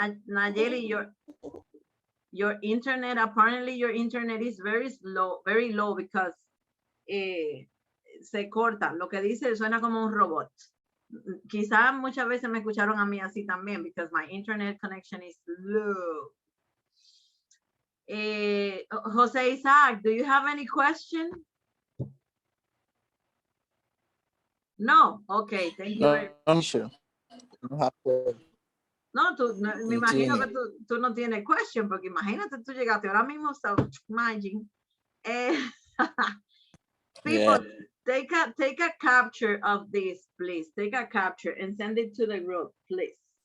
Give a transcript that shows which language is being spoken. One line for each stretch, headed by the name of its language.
English: Nayeli, your internet, apparently your internet is very low because
Spanish: se corta. Lo que dice suena como un robot. Quizá muchas veces me escucharon a mí así también
English: because my internet connection is low. Jose Isaac, do you have any question? No, okay, thank you very much.
Spanish: No, me imagino que tú no tienes question, porque imagínate, tú llegaste ahora mismo,
English: so imagine. People, take a capture of this, please. Take a capture and send it to the group, please.